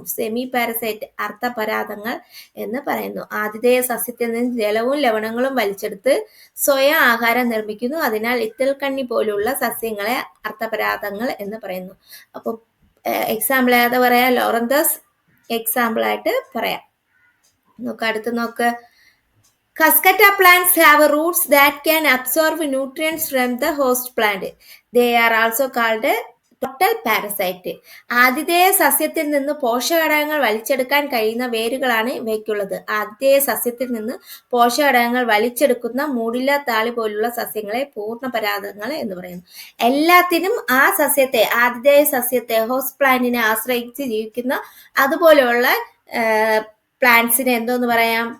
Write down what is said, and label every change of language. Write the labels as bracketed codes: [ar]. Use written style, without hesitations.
[ml] Semi parasite, അർത്ഥപരാതങ്ങൾ എന്ന് പറയുന്നു. ആതിഥേയ സസ്യത്തിൽ നിന്ന് ജലവും ലവണങ്ങളും വലിച്ചെടുത്ത് സ്വയം ആഹാരം നിർമ്മിക്കുന്നു. അതിനാൽ ഇത്തിൽക്കണ്ണി പോലുള്ള സസ്യങ്ങളെ അർത്ഥപരാതങ്ങൾ എന്ന് പറയുന്നു. അപ്പോൾ എക്സാമ്പിൾ ഏതാ പറയാ? ലോറന്തസ്, എക്സാമ്പിൾ ആയിട്ട് പറയാം. അടുത്ത് നോക്ക്. [en] Cuscata plants have roots that can absorb nutrients from the host plant. They are also called total parasite. [ml] ആതിഥേയ സസ്യത്തിൽ നിന്ന് പോഷകഘടകങ്ങൾ വലിച്ചെടുക്കാൻ കഴിയുന്ന വേരുകളാണ് ഇവയ്ക്കുള്ളത്. ആതിഥേയ സസ്യത്തിൽ നിന്ന് പോഷകഘടകങ്ങൾ വലിച്ചെടുക്കുന്ന മൂടില്ല താളി പോലുള്ള സസ്യങ്ങളെ പൂർണ്ണപരാഗങ്ങൾ എന്ന് പറയുന്നു. എല്ലാത്തിനും ആ സസ്യത്തെ, ആതിഥേയ സസ്യത്തെ, ഹോസ്റ്റ് പ്ലാന്റിനെ ആശ്രയിച്ച് ജീവിക്കുന്ന അതുപോലെയുള്ള പ്ലാന്റ്സിനെ എന്തോന്ന് പറയാം?